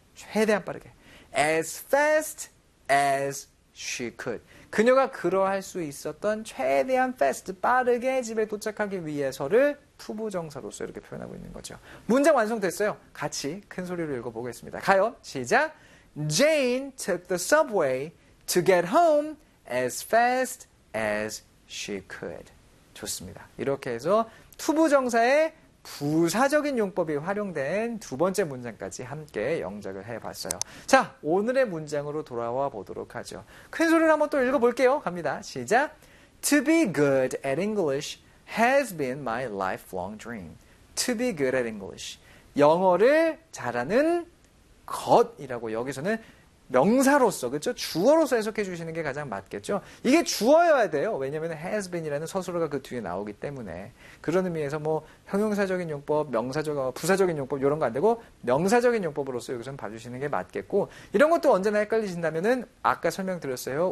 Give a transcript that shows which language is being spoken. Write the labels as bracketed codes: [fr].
[ko] 최대한 빠르게. [en] As fast as she could. [ko] 그녀가 그러할 수 있었던 최대한 fast, 빠르게 집에 도착하기 위해서를 투부정사로서 이렇게 표현하고 있는 거죠. 문장 완성됐어요. 같이 큰 소리로 읽어보겠습니다. 가요. 시작. [en] Jane took the subway to get home as fast as she could. [ko] 좋습니다. 이렇게 해서 투부정사의 부사적인 용법이 활용된 두 번째 문장까지 함께 영작을 해봤어요. 자, 오늘의 문장으로 돌아와 보도록 하죠. 큰 소리를 한번 또 읽어볼게요. 갑니다. 시작. [en] To be good at English has been my lifelong dream. To be good at English. [ko] 영어를 잘하는 것이라고 여기서는 명사로서, 그렇죠? 주어로서 해석해 주시는 게 가장 맞겠죠? 이게 주어여야 돼요. 왜냐하면 has been이라는 서술어가 그 뒤에 나오기 때문에. 그런 의미에서 뭐 형용사적인 용법, 명사적, 부사적인 용법 이런 거 안 되고 명사적인 용법으로서 여기서는 봐주시는 게 맞겠고, 이런 것도 언제나 헷갈리신다면은 아까 설명드렸어요.